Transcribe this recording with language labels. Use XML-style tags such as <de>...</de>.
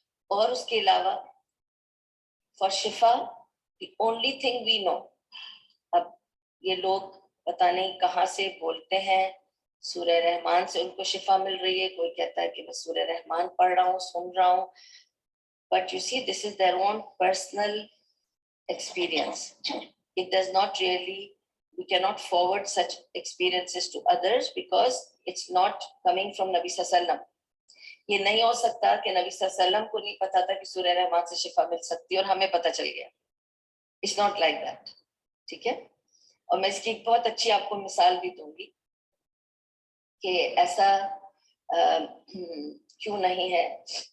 <hi>और उसके अलावा</hi> <en>for शिफा the only thing we know,</en> <hi>अब ये लोग पता नहीं कहाँ से बोलते हैं सूरह रहमान से उनको शिफा मिल रही है, कोई कहता है कि मैं सूरह रहमान पढ़ रहा हूँ, सुन रहा हूँ,</hi> <en>But you see this is their own personal experience. It does not really, we cannot forward such experiences to others because it's not coming from Nabi sallallahu alaihi wasallam.</en> <hi>ये नहीं हो सकता कि नबी सल्लल्लाहु अलैहि वसल्लम को नहीं पता था कि सूरह रहमान से शिफा मिल सकती है और हमें पता चल गया.</hi> <en>It's not like that.</en> <hi>ठीक है? और मैं इसकी एक बहुत अच्छी आपको मिसाल भी दूंगी कि ऐसा क्यों नहीं है.</hi>